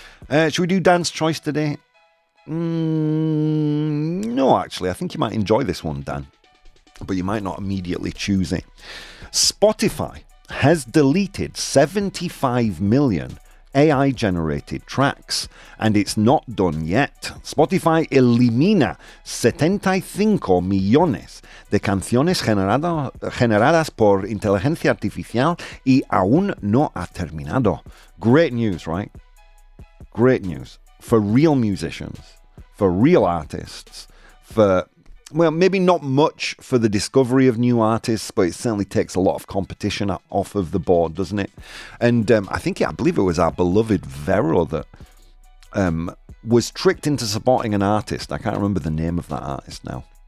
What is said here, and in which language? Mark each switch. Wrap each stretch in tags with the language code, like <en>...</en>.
<en>Should we do Dan's Choice today? No, actually. I think you might enjoy this one, Dan, but you might not immediately choose it. Spotify has deleted 75 million AI-generated tracks, and it's not done yet.</en> <es>Spotify elimina 75 millones de canciones generadas por inteligencia artificial y aún no ha terminado.</es> <en>Great news, right? Great news for real musicians, for real artists, well, maybe not much for the discovery of new artists, but it certainly takes a lot of competition off of the board, doesn't it? And I believe it was our beloved Vero that was tricked into supporting an artist. I can't remember the name of that artist now.</en>